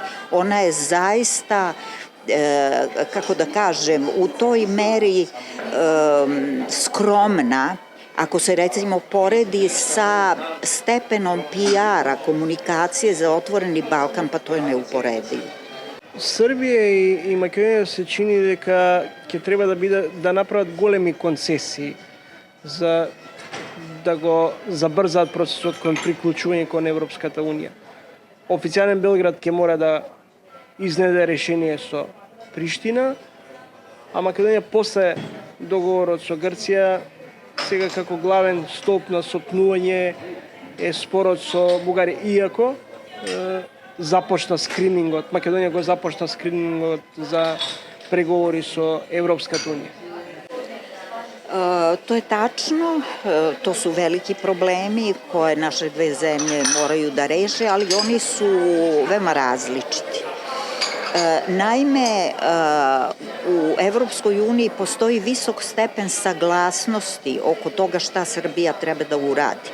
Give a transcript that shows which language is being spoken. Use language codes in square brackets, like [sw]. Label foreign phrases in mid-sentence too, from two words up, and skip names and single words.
[sr] Ona je zaista, kako da kažem, u toj meri skromna. Ako se recimo poredi sa stepenom PR-a, komunikacije za otvoreni Balkan, pa to je neuporedivo. [mk] Србија и Македонија се чини дека ќе треба да направат големи концесии за да го забрзаат процесот кон приклучување кон Европската унија. Официјален Белград ќе мора да изнеде решение со Приштина, а Македонија после договорот со Грција сега како главен столб на сопнување е спорот со Бугарија, иако започна скринингот, Македонија го започна скринингот за преговори со Европската унија? [sr] To je tačno, to su veliki problemi koje naše dve zemlje moraju da reše, ali oni su veoma različiti. Naime, u Evropskoj uniji postoji visok stepen saglasnosti oko toga šta Srbija treba da uradi.